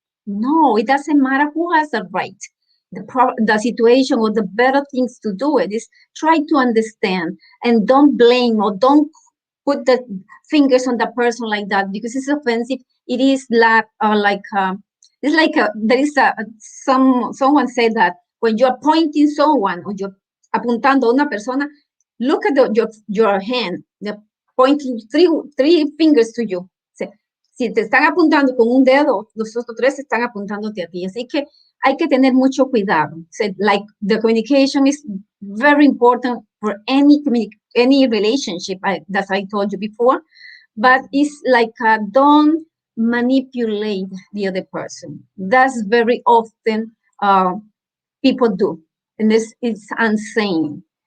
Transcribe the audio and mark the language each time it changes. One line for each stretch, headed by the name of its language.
English: No, it doesn't matter who has the right. The situation or the better things to do it is try to understand and don't blame or don't put the fingers on the person like that, because it's offensive. It is it's like there is someone said that when you're pointing someone or you're
Spanish: apuntando a una persona,
English: look at your hand. They're pointing three fingers to you.
Spanish: Si te están apuntando con un dedo, los otros tres están apuntándote a ti. Así que hay que tener mucho cuidado.
English: So, like, the communication is very important for any relationship, that I told you before. But it's like don't manipulate the other person. That's very often people do, and it's insane.